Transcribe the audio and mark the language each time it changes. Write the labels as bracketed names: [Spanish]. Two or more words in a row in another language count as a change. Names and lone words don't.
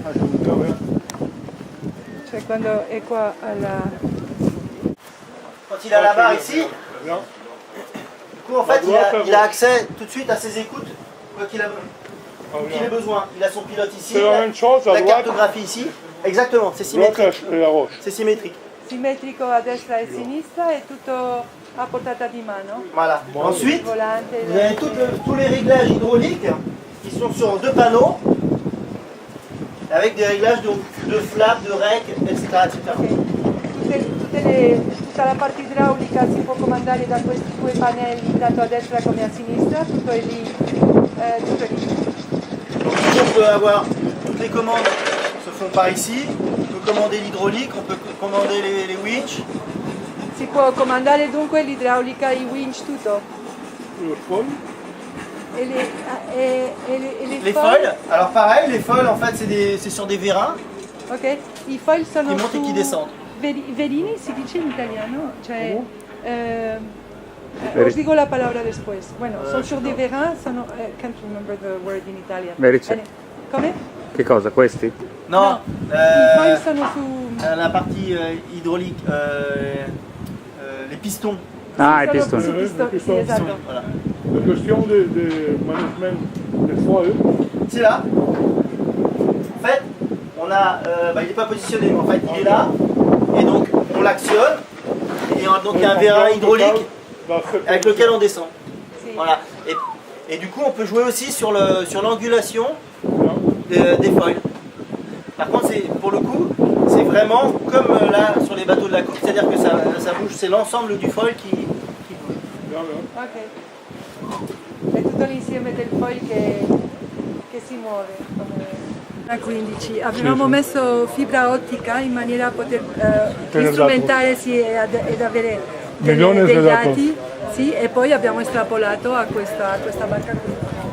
[Italian] Cioè quando è qua alla... [French] quand il est à la barre ici, Bien. du coup en fait il a accès tout de suite à ses écoutes, quoi qu'il ait besoin. Il a son pilote ici, C'est la même chose à la droite. cartographie ici. Exactement, c'est Droite symétrique. et la roche. C'est symétrique. [Italian] Simmetrico a destra e a sinistra e tutto a portata di mano. [French] Voilà. Ensuite, [Italian] Volante, [French] vous avez tous les réglages hydrauliques qui sont sur 2 panneaux, avec des réglages de flap, de rec, etc. [Italian] Tutta la parte idraulica si può comandare da questi 2 pannelli, tanto a destra come a sinistra, tutto è lì. Tutto è lì. [French] Donc ici, on peut avoir toutes les commandes se font par ici. On peut commander l'hydraulique, on peut commander les winches. [Italian] Si può comandare dunque l'idraulica, i winch, tutto. [French] Le foil. [Italian] E le [French] Les foils, alors pareil, les foils en fait c'est sur des vérins [Italian] Ok? I foil sono [French] qui montent et qui descendent. [Italian] Verini si dice in italiano, cioè [Spanish] os digo la palabra después. Bueno, [French] sono sur des vérins, [English] can't remember the word in Italian. [Italian] Verice. Come? Che cosa, questi? [French] Non, [Italian] I foil sono su... [French] la partie hydraulique, les piston. [Italian] Ah, i Sono pistoni. questi pistoni, sì, esatto. [French] Voilà. La question de management des foils, C'est là. En fait, on a, il n'est pas positionné, mais en fait il est là. Et donc on l'actionne. Et donc il y a un vérin hydraulique avec lequel on descend. [Italian] Sì. [French] Voilà. Et du coup on peut jouer aussi sur l'angulation des foils. Par contre, pour le coup, c'est vraiment comme là sur les bateaux de la coupe, c'est-à-dire que ça bouge, c'est l'ensemble du foil qui bouge. Ok. [Italian] È tutto l'insieme del foil che si muove. A 15. Avevamo messo fibra ottica in maniera da poter strumentare ed avere degli dati, sì, e poi abbiamo estrapolato a questa barca qui.